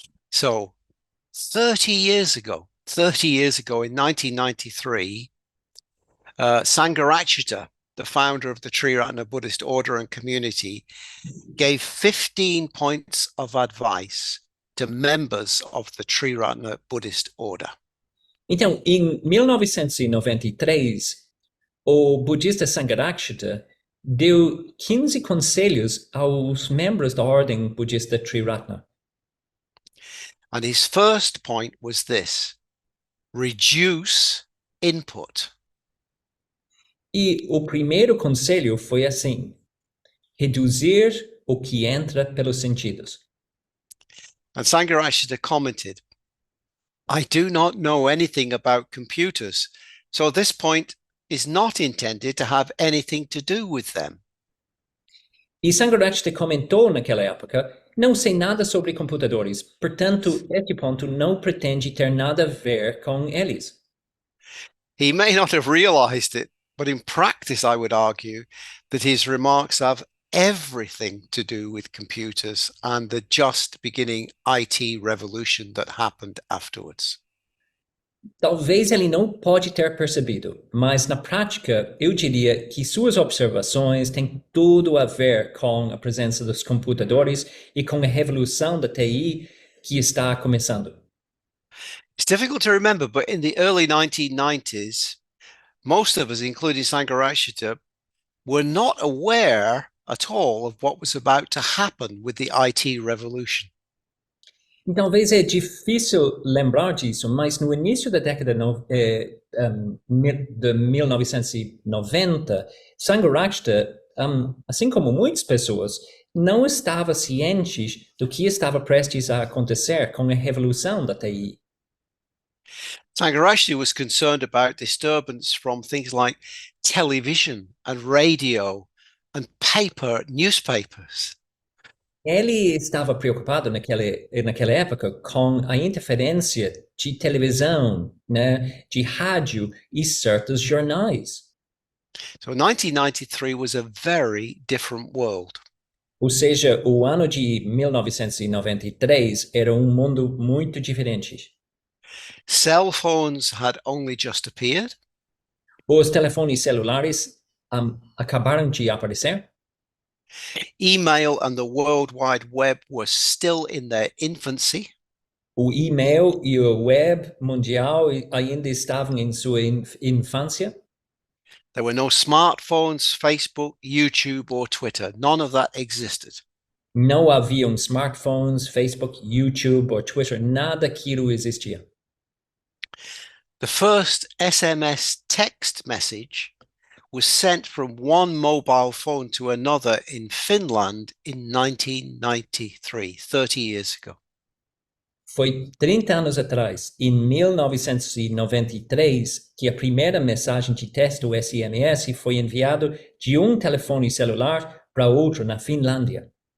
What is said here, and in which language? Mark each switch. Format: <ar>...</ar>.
<en>So 30 years ago in 1993, Sangharakshita, the founder of the Triratna Buddhist order and community, gave 15 points of advice to members of the Triratna Buddhist order.</en> <pt>Então, em 1993, o budista Sangharakshita deu 15 conselhos aos membros da ordem budista Triratna.</pt> <en>And his first point was this: reduce input.</en> <pt>E o primeiro conselho foi assim: reduzir o que entra pelos sentidos.</pt> <en>And Sangharakshita commented, I do not know anything about computers, so this point is not intended to have anything to do with them.</en> <pt>E Sangharakshita comentou naquela época, não sei nada sobre computadores, portanto, este ponto não pretende ter nada a ver com eles.</pt> <en>He may not have realized it, but in practice, I would argue that his remarks have everything to do with computers and the just beginning IT revolution that happened afterwards.</en> <pt>Talvez ele não pode ter percebido, mas na prática eu diria que suas observações têm tudo a ver com a presença dos computadores e com a revolução da TI que está começando.</pt> <en>It's difficult to remember, but in the early 1990s, most of us, including Sangharakshita, were not aware at all of what was about to happen with the IT revolution.</en> <pt>Talvez é difícil lembrar disso, mas no início da década de 1990, Sangharakshita, assim como muitas pessoas, não estava ciente do que estava prestes a acontecer com a revolução da TI.</pt> <en>Sangharakshita was concerned about disturbance from things like television and radio and paper newspapers.</en> <pt>Ele estava preocupado naquela época com a interferência de televisão, né, de rádio e certos jornais.</pt> <en>So 1993 was a very different world.</en> <pt>Ou seja, o ano de 1993 era um mundo muito diferente.</pt> <en>Cell phones had only just appeared.</en> <pt>Os telefones celulares acabaram de aparecer.</pt> <en>Email and the World Wide Web were still in their infancy.</en> <pt>O e-mail e o web mundial ainda estavam em sua infância.</pt> <en>There were no smartphones, Facebook, YouTube, or Twitter. None of that existed.</en> <pt>Não haviam smartphones, Facebook, YouTube ou Twitter, nada daquilo existia.</pt> <en>The first SMS text message was sent from one mobile phone to another in Finland in 1993, 30 years ago.</en> <pt>Foi 30 anos atrás, em 1993, que a primeira mensagem de texto SMS foi enviada de um telefone celular para outro na Finlândia.</pt>